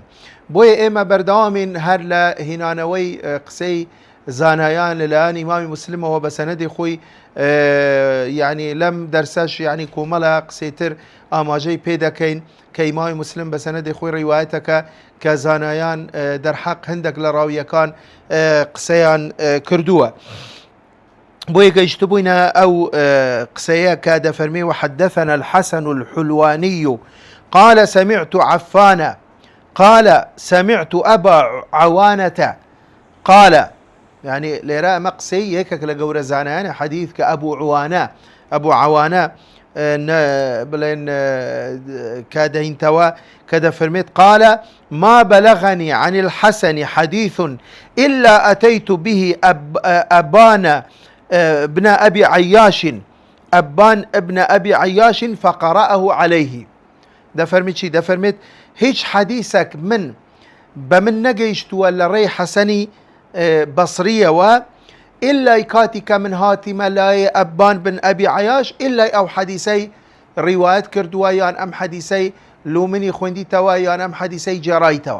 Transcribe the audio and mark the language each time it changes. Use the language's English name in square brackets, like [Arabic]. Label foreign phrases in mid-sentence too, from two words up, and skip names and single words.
[Central Kurdish] بۆیە ئێمە بەردەوامین هەر لە هینانەوەی قسەی زانایان لەلایەن ئیمامی مسلمەوە بە سەنەدی خۆی، یعنی لەم دەرسەش یعنی کۆمەڵە قسەیتر ئاماژەی پێ دەکەین کە ئیمامی مسلم بە سەنەدی خۆی ڕیوایەتەکە کە زانایان دەرحەق هەندێک لە ڕاویەکان قسەیان کردووە. بۆیە گەیشتبووینە ئەو قسەیە کە دەفەرمێ [Arabic] وحدثنا الحسن الحلواني قال سمعت عفان قال سمعت أبا عوانة قال، [Central Kurdish] يعني لێرە ئەمە قسەی یەکێک لە گەورە زانایانی حەدیث کە ئەبوو عوانە بڵێن کە دەهینتەوە کە دەفەرمێت [Arabic] قال ما بلغني عن الحسن حديث إلا أتيت به أبان ابن أبي عياش فقرأه عليه. [Central Kurdish] دەفەرمیت چی؟ دەفەرمێت هیچ حەدیثێک من بە من نەگەیشتووە لە ڕێی حەسەنی بەسریەوە ئیلای کاتی کە من هاتیمە لای ئەبان بن ئەبی عەیاش ئیلای ئەو حەدیثەی ڕیوایەت کردووە یان ئەم حەدیثەی لومنی خوێندیتەوە یان ئەم حەدیثەی جێڕایتەوە.